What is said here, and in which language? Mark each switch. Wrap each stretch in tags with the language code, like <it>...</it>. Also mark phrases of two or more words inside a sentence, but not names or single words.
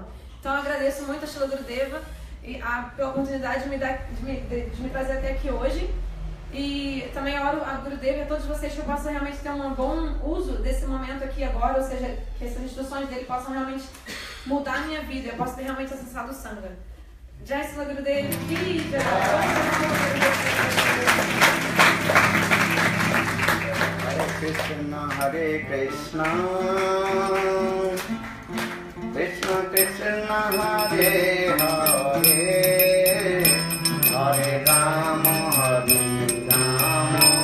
<pt>Então eu agradeço muito a Shila Gurudeva pela oportunidade de me trazer até aqui hoje. E também eu oro a Gurudeva e a todos vocês que eu possa realmente ter um bom uso desse momento aqui agora, ou seja, que essas instruções dele possam realmente mudar a minha vida, eu possa ter realmente acessado o Sangha.</pt> <hi>Jai Shila Gurudeva ki Jai.</hi> <sa>Hare Krishna, Krishna Krishna Hare Hare, Hare Rama Hare Rama,</sa>